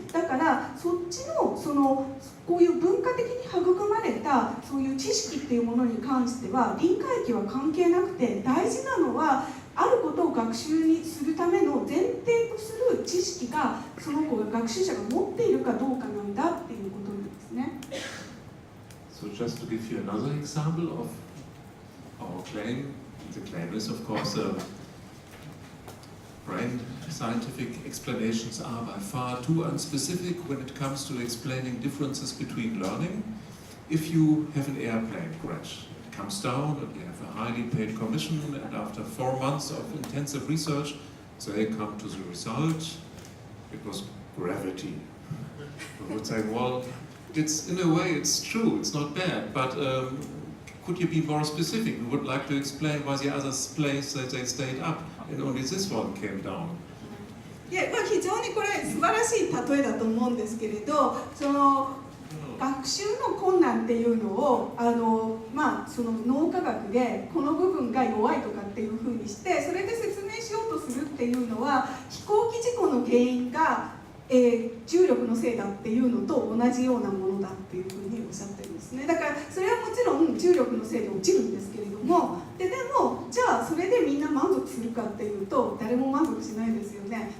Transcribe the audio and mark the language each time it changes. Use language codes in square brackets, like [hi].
[ja] だからそっちのこういう文化的に育まれたそういう知識っていうものに関しては臨界期は関係なくて、大事なのはあることを学習にするための前提とする知識がその子が学習者が持っているかどうかなんだっていうことなんですね。 [en] So just to give you another example of our claim, the claim is of course brain scientific explanations are by far too unspecific when it comes to explaining differences between learning. If you have an airplane crash, it comes down and you have a highly paid commission, and after 4 months of intensive research, they come to the result, it was gravity. I would say, well, it's in a way it's true, it's not bad, but could you be more specific? We would like to explain why the others place that they stayed up and only this one came down. [ja] 非常にこれ素晴らしい例えだと思うんですけれど、学習の困難っていうのをその脳科学でこの部分が弱いとかっていうふうにしてそれで説明しようとするっていうのは飛行機事故の原因が、重力のせいだっていうのと同じようなものだっていうふうにおっしゃってるんですね。だからそれはもちろん重力のせいで落ちるんですけれどもでもじゃあそれでみんな満足するかっていうと誰も満足しないですよね。